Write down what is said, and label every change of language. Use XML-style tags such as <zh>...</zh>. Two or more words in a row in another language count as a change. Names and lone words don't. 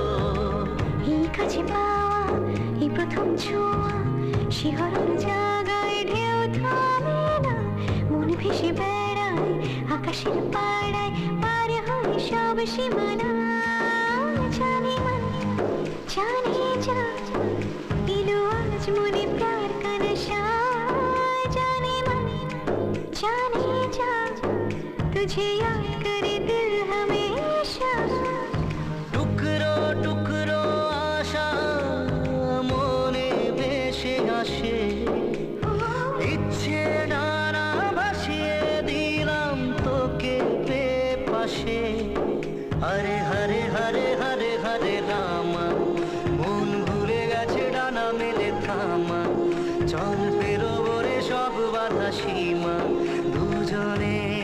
<bn>এই কাছে পাওয়া এই প্রথম ছোঁয়া শিহরণ জাগায় ঢেউ থামে না মন ভেসে বেড়ায় আকাশের পাড়ায় পার হয় সব সীমানা জানে মন জানে যা এলো আজ মোনে</bn> <hi>प्यार का नशा</hi> <bn>জানে মন জানে যা</bn> <hi>तुझे याद करे दिल हमेशा</hi> <bn>টুকরো টুকরো আশা মনে ভেসে আসে ইচ্ছে ডানা ভাসিয়ে দিলাম তোকে পে পাশে হরে হরে হরে হরে হরে রামা মন ভুলে গেছে ডানা মেলে থামা চল পেরোবো রে সব বাধা সীমা দুজনে</bn>